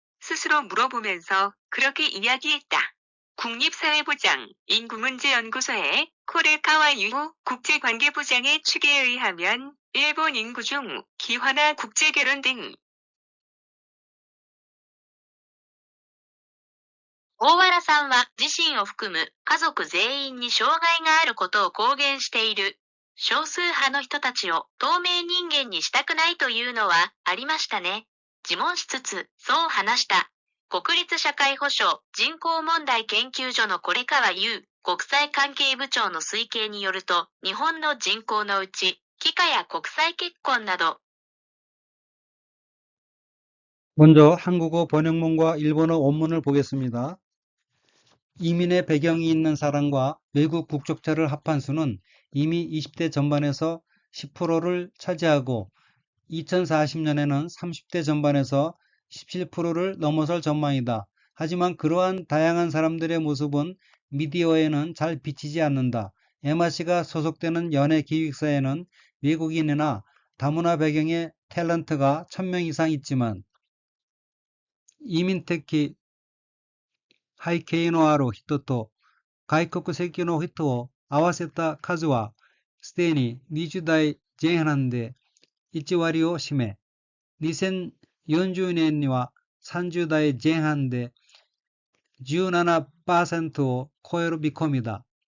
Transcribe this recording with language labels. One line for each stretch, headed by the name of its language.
Korean: 스스로 물어보면서 그렇게 이야기했다. 국립사회부장 인구문제연구소의 코레카와 유호 국제관계부장의 추계에 의하면 일본 인구 중 기화나 국제결혼 등.
Japanese: 大原さんは自身を含む家族全員に障害があることを公言している。少数派の人たちを透明人間にしたくないというのはありましたね。自問しつつ、そう話した。国立社会保障人口問題研究所の是川優国際関係部長の推計によると、日本の人口のうち、帰化や国際結婚など、
Korean: 먼저 한국어 번역문과 일본어 원문을 보겠습니다. 이민의 배경이 있는 사람과 외국 국적자를 합한 수는 이미 20대 전반에서 10%를 차지하고 2040년에는 30대 전반에서 17%를 넘어설 전망이다. 하지만 그러한 다양한 사람들의 모습은 미디어에는 잘 비치지 않는다. 에마씨가 소속되는 연예기획사에는 외국인이나 다문화 배경의 탤런트가 1000명 이상 있지만 이민 특히
Japanese: 背景のある人と外国籍の人を合わせた数はすでに20代前半で1割を占め、2040年には30代前半で 17% を超える見込みだ。